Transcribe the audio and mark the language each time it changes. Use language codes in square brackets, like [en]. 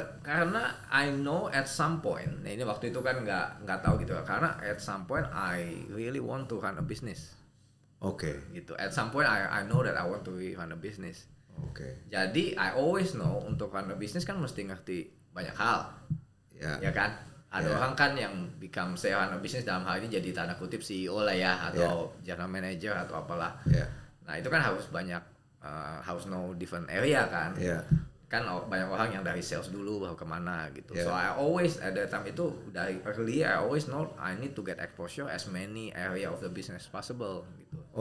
[id] Karena [en] I know at some point, [id] nah ini waktu itu kan nggak tahu gitu. Karena [en] at some point I really want to run a business. [id] Gitu. [en] At some point I know that I want to run a business. [id] Jadi [en] I always know [id] untuk [en] run a business [id] kan mesti ngerti banyak hal. Ya kan? Ada orang kan yang [en] become run a business [id] dalam hal ini jadi tanda kutip CEO lah ya, atau [en] general manager [id] atau apalah. Nah itu kan harus banyak harus [en] know different area [id] kan. Kan banyak orang yang dari sales dulu baru kemana gitu. [en] So I always at that time [id] itu dari [en] early I always know I need to get exposure as many area of the business possible [id] gitu.